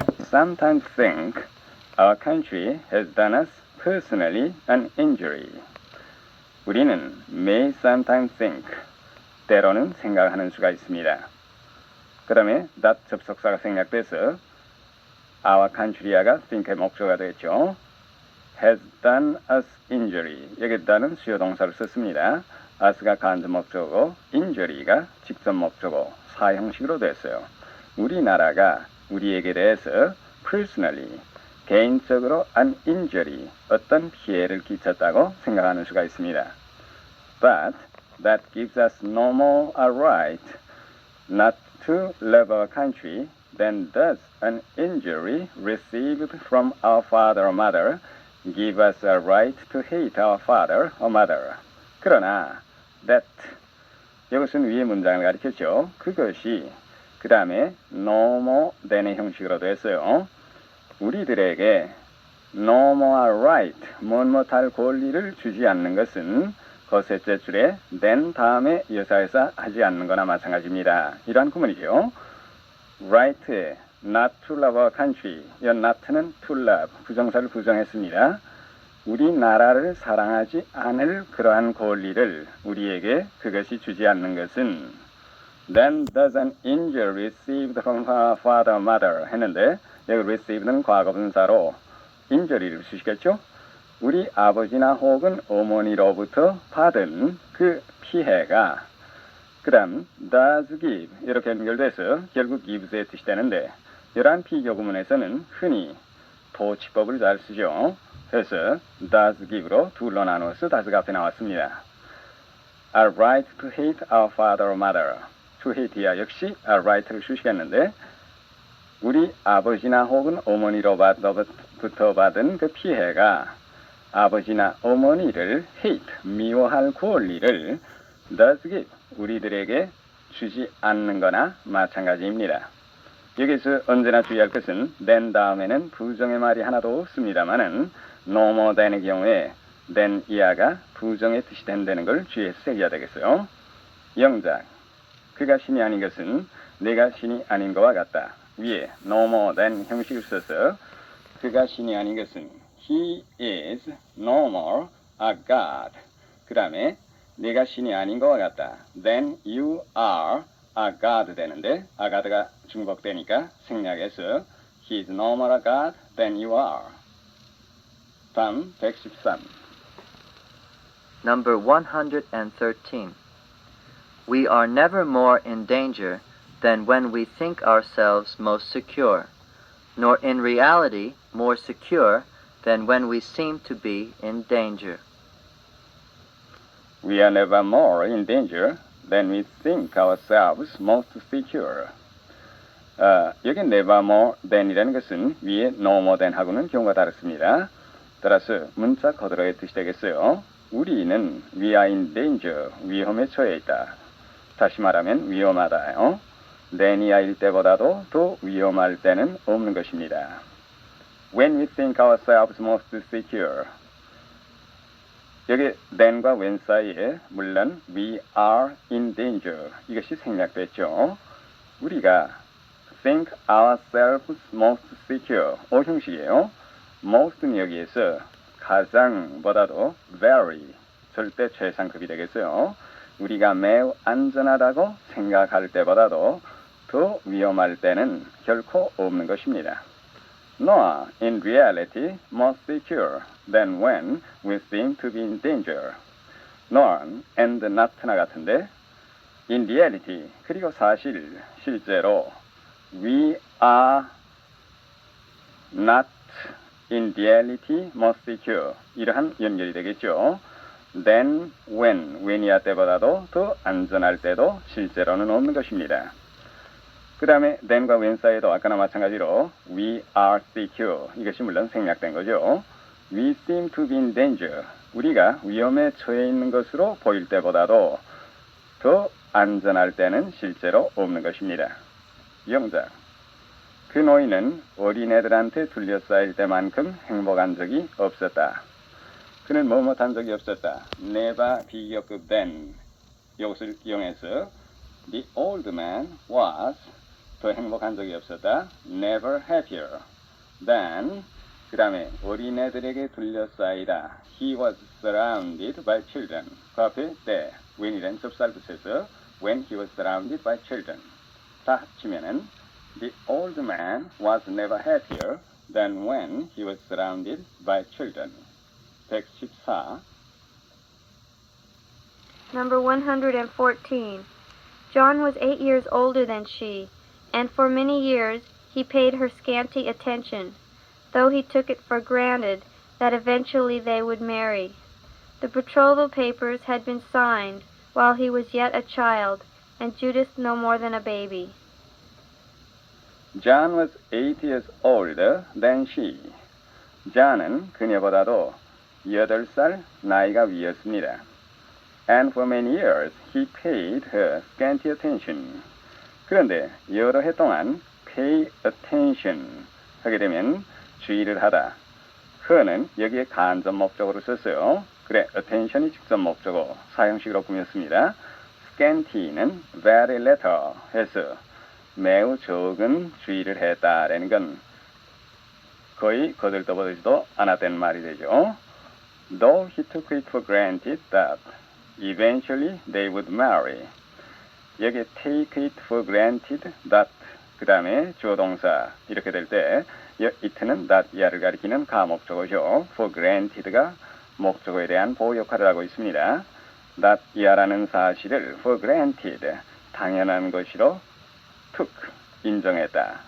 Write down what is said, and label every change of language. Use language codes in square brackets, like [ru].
[en] sometimes think our country has done us personally an injury. [ko] 우리는 [en] may sometimes think, [ko] 때로는 생각하는 수가 있습니다. 그 다음에 that 접속사가 생략돼서 [en] our country [ko] 가 [en] think [ko] 의 목적어가 되겠죠. [en] has done us injury. [ko] 여기다는 수요 동사를 썼습니다. us가 간접 목적어고 injury가 직접 목적어 사형식으로 됐어요. 우리나라가 우리에게 대해서 personally 개인적으로 [en] an injury [ko] 어떤 피해를 끼쳤다고 생각하는 수가 있습니다. [en] But that gives us no more a right not to love our country than does an injury received from our father or mother give us a right to hate our father or mother. [ko] 그러나 [en] that [ko] 이것은 위의 문장을 가리켰죠. 그것이 그 다음에 [en] no more than [ko] 의 형식으로 됐어요. 우리들에게 [en] no more right [ko] 못할 권리를 주지 않는 것은 그 셋째 줄에 then 다음에 여사에서 하지 않는 거나 마찬가지입니다. 이러한 구문이죠. right에 [en] not to love our country [ko] 이 not는 [en] to love [ko] 부정사를 부정했습니다. 우리나라를 사랑하지 않을 그러한 권리를 우리에게 그것이 주지 않는 것은 [en] then does an injury received from our father or mother [ko] 했는데 여기 received는 과거분사로 injury를 쓰시겠죠? 우리 아버지나 혹은 어머니로부터 받은 그 피해가 그 다음 [en] does give [ko] 이렇게 연결돼서 결국 gives의 뜻이 되는데 이러한 비교구문에서는 흔히 도치법을 잘 쓰죠. 그래서 [en] does give [ko] 로 둘로 나누어서 does가 앞에 나왔습니다. [en] A right to hate our father or mother. [ko] to hate야 역시 [en] a right [ko] 를 쓰시겠는데 우리 아버지나 혹은 어머니로부터 받은 그 피해가 아버지나 어머니를 hate, 미워할 권리를 [en] does give, [ko] 우리들에게 주지 않는 거나 마찬가지입니다. 여기서 언제나 주의할 것은 then 다음에는 부정의 말이 하나도 없습니다만은 [en] no more than [ko] 의 경우에 then 이하가 부정의 뜻이 된다는 걸 주의해서 새겨야 되겠어요. 영작, 그가 신이 아닌 것은 내가 신이 아닌 것과 같다. 위에 [en] no more than [ko] 형식을 써서 그가 신이 아닌 것은 [en] He is no more a god. [ko] 그 다음에 내가 신이 아닌 것과 같다. [en] Then you are a god [ko] 되는데 [en] a god가 [ko] 중복되니까 생략해서 [en] He is no more a god than you are. [ko] 다음 113. [en] Number 113. We are never more in danger than when we think ourselves most secure, nor in reality more secure than when we seem to be in danger. We are never more in danger than we think ourselves most secure. [ko] 여기 [en] never more than [ko] 이라는 것은 위에 [en] no more than [ko] 하고는 경우가 다릅니다. 따라서 문자 거들어의 뜻이 되겠어요. 우리는 [en] we are in danger, [ko] 위험에 처해 있다. 다시 말하면 위험하다요. [en] than [ko] 이야일 때보다도 더 위험할 때는 없는 것입니다. [en] When we think ourselves most secure. [ko] 여기 [en] than과 when [ko] 사이에 물론 [en] we are in danger [ko] 이것이 생략됐죠. 우리가 [en] think ourselves most secure [ko] 형식이에요. most는 여기에서 가장보다도 [en] very [ko] 절대 최상급이 되겠어요. 우리가 매우 안전하다고 생각할 때보다도 더 위험할 때는 결코 없는 것입니다. [en] Nor in reality more secure than when we seem to be in danger. Nor and not나 같은데 in reality [ko] 그리고 실제로 [en] we are not in reality more secure [ko] 이러한 연결이 되겠죠. Then when이야 때보다도 더 안전할 때도 실제로는 없는 것입니다. 그 다음에 then과 when 사이에도 아까나 마찬가지로 [en] we are secure [ko] 이것이 물론 생략된 거죠. [en] We seem to be in danger [ko] 우리가 위험에 처해 있는 것으로 보일 때보다도 더 안전할 때는 실제로 없는 것입니다. 영작, 그 노인은 어린애들한테 둘러싸일 때만큼 행복한 적이 없었다. 그는 뭐뭐한 적이 없었다. [en] never 비교급 than [ko] 이것을 이용해서 [en] the old man was [ko] 더 행복한 적이 없었다. [en] never happier [ko] Then 그 다음에 어린애들에게 둘러싸이다. [en] He was surrounded by children. [ko] 그 앞에 때 when이란 접수할 붙여서 [en] when he was surrounded by children. [ko] 다 합치면은 [en] The old man was never happier than when he was surrounded by children. 114. Number 114. John was 8 years older than she, and for many years he paid her scanty attention, though he took it for granted that eventually they would marry. The betrothal papers had been signed while he was yet a child, and Judith no more than a baby. John was 8 years older than she. [ko] John은 그녀보다도 8살 나이가 위였습니다. [en] And for many years he paid her scanty attention. [ko] 그런데 여러 해 동안 [en] pay attention [ko] 하게 되면 주의를 하다. her는 여기에 간접 목적으로 썼어요. 그래, attention이 직접 목적어 사형식으로 꾸몄습니다. scanty는 [en] very little [ko] 해서 매우 적은 주의를 했다라는 건 거의 거들떠보지도 않았다는 말이 되죠. [en] Though he took it for granted that eventually they would marry. [ko] 여기 [en] take it for granted that [ko] 그 다음에 주어 동사 이렇게 될 때 it는 that 이하를 가리키는 가목적어죠. for granted가 목적어에 대한 보호 역할을 하고 있습니다. that 이하라는 사실을 [en] for granted [ko] 당연한 것이로 took 인정했다.